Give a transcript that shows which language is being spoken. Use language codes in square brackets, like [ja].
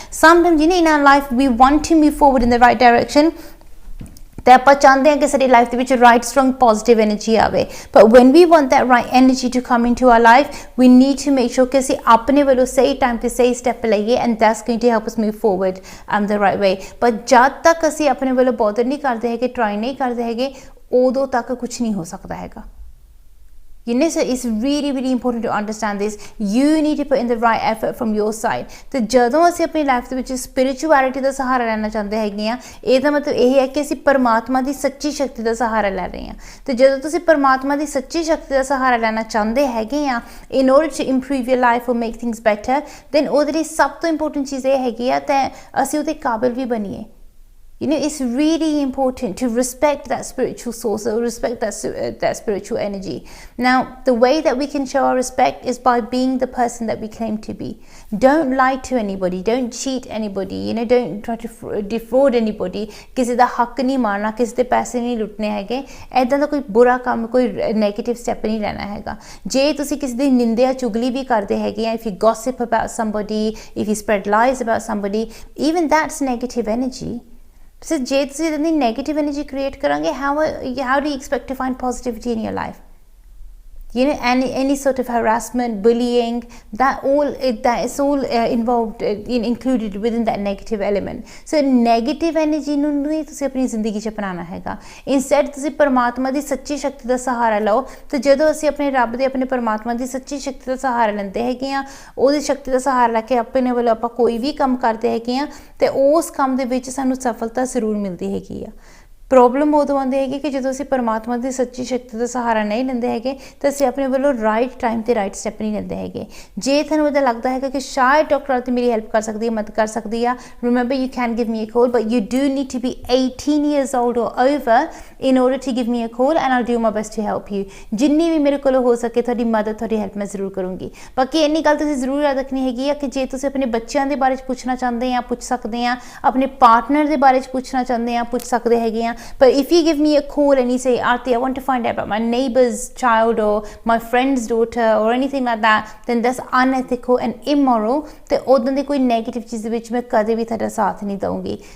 [en] Sometimes, in our life, we want to move forward in the right direction. [pa] ਤੇ ਆਪਾਂ ਚਾਹੁੰਦੇ ਹਾਂ ਕਿ ਸਾਡੀ ਲਾਈਫ ਦੇ ਵਿੱਚ [en] right strong positive energy [pa] ਆਵੇ, [en] but when we want that right energy to come into our life, we need to make sure [pa] ਕਿ ਅਸੀਂ ਆਪਣੇ ਵੱਲੋਂ ਸਹੀ ਟਾਈਮ ਤੇ ਸਹੀ ਸਟੈਪ ਲਈਏ, [en] and that's going to help us move forward the right way. [pa] but ਜਦ ਤੱਕ ਅਸੀਂ ਆਪਣੇ ਵੱਲੋਂ bother ਨਹੀਂ ਕਰਦੇ ਹੈਗੇ, try ਨਹੀਂ ਕਰਦੇ ਹੈਗੇ, ਉਦੋਂ ਤੱਕ ਕੁਝ ਨਹੀਂ ਹੋ ਸਕਦਾ ਹੈਗਾ. [en] So it's really important to understand this. You need to put in the right effort from your side. [pa] ਤੇ ਜਦੋਂ ਅਸੀਂ ਆਪਣੀ ਲਾਈਫ ਦੇ ਵਿੱਚ spirituality ਦਾ ਸਹਾਰਾ ਲੈਣਾ ਚਾਹੁੰਦੇ ਹੈਗੇ ਆ, ਇਹਦਾ ਮਤਲਬ ਇਹ ਹੈ ਕਿ ਅਸੀਂ ਪਰਮਾਤਮਾ ਦੀ ਸੱਚੀ ਸ਼ਕਤੀ ਦਾ ਸਹਾਰਾ ਲੈ ਰਹੇ ਹਾਂ. ਤੇ ਜਦੋਂ ਤੁਸੀਂ ਪਰਮਾਤਮਾ ਦੀ ਸੱਚੀ ਸ਼ਕਤੀ ਦਾ ਸਹਾਰਾ ਲੈਣਾ ਚਾਹੁੰਦੇ ਹੈਗੇ ਆ [en] in order to improve your life or make things better, then [pa] ਉਹਦੇ ਲਈ ਸਭ ਤੋਂ ਇੰਪੋਰਟੈਂਟ ਚੀਜ਼ ਇਹ ਹੈਗੀ ਆ ਤੇ ਅਸੀਂ ਉਹਦੇ ਕਾਬਿਲ ਵੀ ਬਣੀਏ. [en] It's really important to respect that spiritual source or respect that spiritual energy. Now, the way that we can show our respect is by being the person that we claim to be. Don't lie to anybody. Don't cheat anybody. Don't try to defraud anybody. [pa] ਕਿਸੇ ਦਾ ਹੱਕ ਨਹੀਂ ਮਾਰਨਾ, ਕਿਸੇ ਦੇ ਪੈਸੇ ਨਹੀਂ ਲੁੱਟਣੇ ਹੈਗੇ. ਐਦਾਂ ਦਾ ਕੋਈ ਬੁਰਾ ਕੰਮ, ਕੋਈ ਨੈਗੇਟਿਵ ਸਟੈਪ ਨਹੀਂ ਲੈਣਾ ਹੈਗਾ. ਜੇ ਤੁਸੀਂ ਕਿਸੇ ਦੀ ਨਿੰਦਿਆ ਚੁਗਲੀ ਵੀ ਕਰਦੇ ਹੈਗੇ ਆ, [en] if you gossip about somebody, if you spread lies about somebody, even that's negative energy. So, [pa] ਜੇ ਤੁਸੀਂ ਇਤਨੀ [en] negative energy create [pa] ਕਰਾਂਗੇ, [en] how do you expect to find positivity in your life? Any sort of harassment, bullying, that is all involved, included within that negative element. [pa] So negative energy ਨੂੰ ਨਹੀਂ ਤੁਸੀਂ ਆਪਣੀ ਜ਼ਿੰਦਗੀ 'ਚ ਅਪਣਾਉਣਾ ਹੈਗਾ. Instead ਤੁਸੀਂ ਪਰਮਾਤਮਾ ਦੀ ਸੱਚੀ ਸ਼ਕਤੀ ਦਾ ਸਹਾਰਾ ਲਓ. ਤੇ ਜਦੋਂ ਅਸੀਂ ਆਪਣੇ ਰੱਬ ਦੇ, ਆਪਣੇ ਪਰਮਾਤਮਾ ਦੀ ਸੱਚੀ ਸ਼ਕਤੀ ਦਾ ਸਹਾਰਾ ਲੈਂਦੇ ਹੈਗੇ ਆ, ਉਹਦੀ ਸ਼ਕਤੀ ਦਾ ਸਹਾਰਾ ਲੈ ਕੇ ਆਪਣੇ ਵੱਲੋਂ ਆਪਾਂ ਕੋਈ ਵੀ ਕੰਮ ਕਰਦੇ ਹੈਗੇ ਆ, ਤੇ ਉਸ ਕੰਮ ਦੇ ਵਿੱਚ ਸਾਨੂੰ ਸਫਲਤਾ ਜ਼ਰੂਰ ਮਿਲਦੀ ਹੈਗੀ ਆ. ਪ੍ਰੋਬਲਮ ਉਦੋਂ ਆਉਂਦੀ ਹੈਗੀ ਕਿ ਜਦੋਂ ਅਸੀਂ ਪਰਮਾਤਮਾ ਦੀ ਸੱਚੀ ਸ਼ਕਤੀ ਦਾ ਸਹਾਰਾ ਨਹੀਂ ਲੈਂਦੇ ਹੈਗੇ, ਤਾਂ ਅਸੀਂ ਆਪਣੇ ਵੱਲੋਂ ਰਾਈਟ ਟਾਈਮ ਤੇ ਰਾਈਟ ਸਟੈਪ ਨਹੀਂ ਲੈਂਦੇ ਹੈਗੇ. ਜੇ ਤੁਹਾਨੂੰ ਇਹਦਾ ਲੱਗਦਾ ਹੈਗਾ ਕਿ ਸ਼ਾਇਦ ਡਾਕਟਰ ਆਰਤੀ ਮੇਰੀ ਹੈਲਪ ਕਰ ਸਕਦੀ ਹੈ, ਮਦਦ ਕਰ ਸਕਦੀ ਆ, [en] Remember you can give me a call, but you do need to be 18 years old or over in order to give me a call, and I'll do my best to help you. [pa] ਜਿੰਨੀ ਵੀ ਮੇਰੇ ਕੋਲੋਂ ਹੋ ਸਕੇ ਤੁਹਾਡੀ ਮਦਦ, ਤੁਹਾਡੀ help ਮੈਂ ਜ਼ਰੂਰ ਕਰੂੰਗੀ. ਬਾਕੀ ਇੰਨੀ ਗੱਲ ਤੁਸੀਂ ਜ਼ਰੂਰ ਯਾਦ ਰੱਖਣੀ ਹੈਗੀ ਆ ਕਿ ਜੇ ਤੁਸੀਂ ਆਪਣੇ ਬੱਚਿਆਂ ਦੇ ਬਾਰੇ 'ਚ ਪੁੱਛਣਾ ਚਾਹੁੰਦੇ ਆ, ਪੁੱਛ ਸਕਦੇ ਆ. ਆਪਣੇ ਪਾਰਟਨਰ ਦੇ ਬਾਰੇ 'ਚ ਪੁੱਛਣਾ ਚਾਹੁੰਦੇ ਆ, ਪੁੱਛ ਸਕਦੇ ਹੈਗੇ ਆ. [en] But if you give me a call and you say, Arti, I want to find out about my neighbor's child or my friend's daughter or anything like that, then that's unethical and immoral. [pa] ਤੇ ਉਦੋਂ ਦੀ ਕੋਈ negative ਚੀਜ਼ ਦੇ ਵਿੱਚ ਮੈਂ ਕਦੇ ਵੀ ਤੁਹਾਡਾ ਸਾਥ ਨਹੀਂ ਦਊਂਗੀ.